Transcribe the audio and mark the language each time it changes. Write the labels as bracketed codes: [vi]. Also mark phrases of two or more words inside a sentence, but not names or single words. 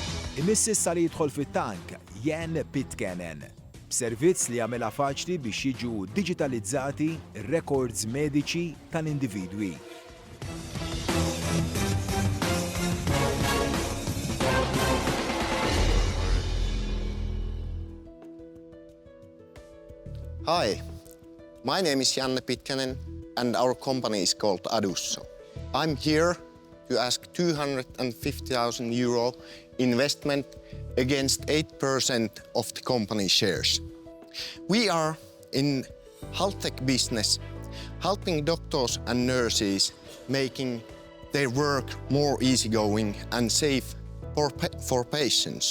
[mt] Imissi sar jidħol fit-tank Jan Pitcairn, b'servizz li jagħmilha faċli biex jiġu digitalizzati r-records mediċi tal-individwi. [en] Hi, my name is Jan Pitcairn and our company is called Adusso. I'm here to ask 250,000 euro investment against 8% of the company shares. We are in health tech business, helping doctors and nurses making their work more easygoing and safe for patients.